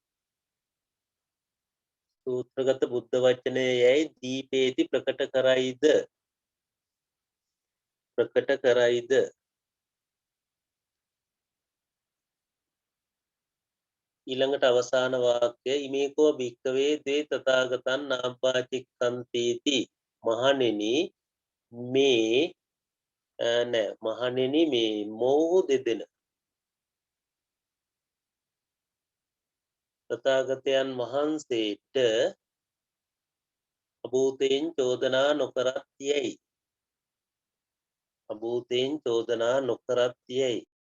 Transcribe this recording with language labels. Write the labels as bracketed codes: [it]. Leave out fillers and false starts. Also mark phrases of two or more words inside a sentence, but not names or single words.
[si] සූත්‍රගත බුද්ධ වචනය යැයි දීපේති ප්‍රකට කරයිද ප්‍රකට කරයිද ඊළඟට අවසාන වාක්‍ය [pi] ඉමේකෝ භික්කවේ ද්වේ තථාගතං නාබ්බාචික්ඛන්තේති [si] මහණෙනි මේ නෑ මහණෙනි මේ මොහු දෙදෙන තථාගතයන් වහන්සේට අභූතයෙන් චෝදනා නොකරත් යැයි අභූතයෙන් චෝදනා නොකරත් යැයි